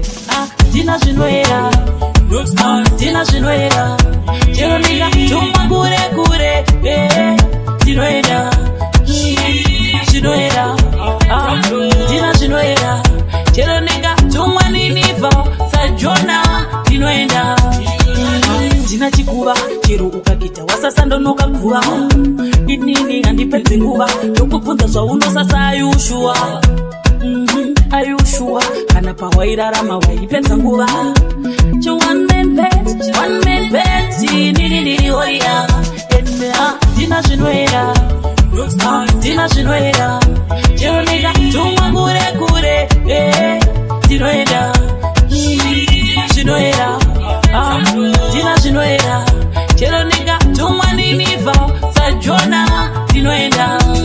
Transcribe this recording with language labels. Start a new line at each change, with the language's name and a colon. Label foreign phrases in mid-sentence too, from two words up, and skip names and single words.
Shona: Ah, ndina zvinoera, ah, ndina zvinoera, chero ndingatuma kure kure, eh, ndinoenda, zvinoera, ah, ndina zvinoera, chero ndingatumwa ninivha, sajona, ndinoenda. Ndina chikuva, chero ukagita wasasa ndonoka guva. Inini handipedzi nguva, ndokubvunza zvaunosasa,
English: are you sure? Mhm, are you sure?
Shona: Kana pawairarama waipedza nguva.
English: Che one man band, one man band,
Shona: nini ndiri horia. Ah, ndina zvinoera, ah, ndina zvinoera. Chero ndikatumwa kure kure, eh, ndinoenda. Zvinoera, ah, ndina zvinoera. Chero ndikatumwa ninivha, sajona, ndinoenda.